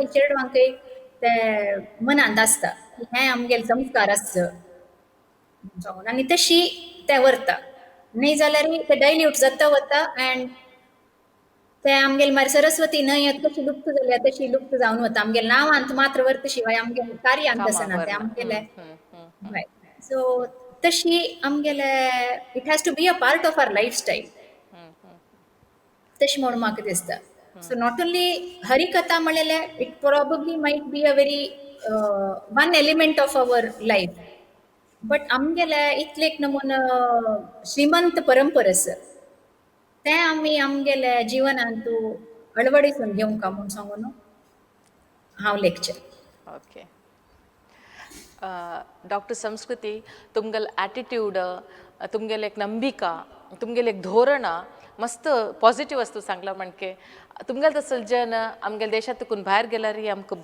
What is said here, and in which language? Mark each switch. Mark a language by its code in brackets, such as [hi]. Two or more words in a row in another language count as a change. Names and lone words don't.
[kok] चेडवांकय ते मनांत आसता की हे आमगेले संस्कार आसचे आनी तशी ते व्हरता न्हय जाल्यार ते डायल्यूट जाता वता अँड ते आमगेले मागीर सरस्वती न्हय कशी लुप्त जाल्या तशी लुप्त जावन वता आमगेले नांवांत मात्र व्हरता शिवाय आमगेले कार्यांत आसना ते आमगेले सो तशी आमगेले [en] it has to be a part of our lifestyle [kok] तशी म्हणून म्हाका दिसता [en] so not only [kok] हरिकथा म्हणलेले [en] it probably might be a very one element of our life but [kok] आमगेले इतलेक नमून श्रीमंत परंपरा आसा ते आमी आमगेले जिवनांत अळवडीसून घेवंक म्हणून सांगून हांव लेक्चर [en] Okay. [kok] डॉक्टर संस्कृती तुमगेल ॲटिट्यूड तुमगेले एक ನಂಬಿका तुमगेले एक धोरण मस्त पॉझिटिव्ह असतो सांगला म्हणके तुमगेल तसं जन आमगेल्या देशातून भायर गेल्यार आमकां